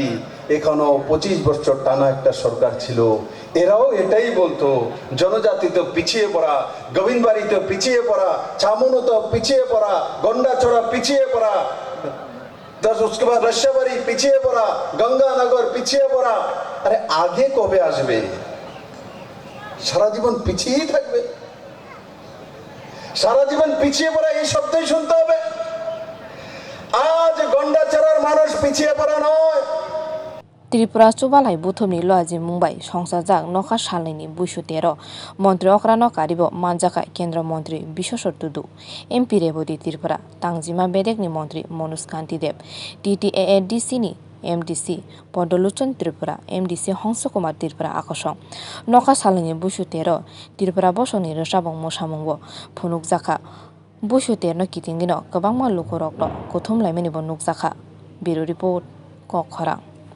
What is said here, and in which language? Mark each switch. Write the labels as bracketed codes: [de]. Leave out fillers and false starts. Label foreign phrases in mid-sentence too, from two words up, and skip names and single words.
[bn] এখনো 25 বছর টানা একটা সরকার ছিল, এরাও এটাই বলতো জনজাতি তো পিছিয়ে পড়া, গোবিন্দবাড়ি তো পিছিয়ে পড়া, ছামুনো তো পিছিয়ে পড়া, গন্ডাছড়া পিছিয়ে পড়া, [hi] उसके बाद [bn] रशियाबाड़ी পিছিয়ে পড়া, গঙ্গানগর পিছিয়ে পড়া। আরে আগে কবে আসবে? সারা জীবন পিছিয়েই থাকবে? সারা জীবন পিছিয়ে পড়া এই শব্দই শুনতে হবে? আজ গন্ডাছড়ার মানুষ পিছিয়ে পড়া নয়। [trp] Tripura chubalai buthumni laaji Mumbai sangsajak nakha salni busuter mantri akran karib manjaka kendra mantri Bishweshwar Tudu MP rebadi Tripura tangjima bedekni mantri Manoj Kanti Deb TTAADC ni MDC Podoluchon Tripura MDC Hongso Kumar Tripura akosong noka salani busu tero Tripura bosoni resabong mosamungbo phunuk jaka busu terno kitingino kwbangma lukurokno kuthum laimani bo nukjaka Bureau Report Kokhara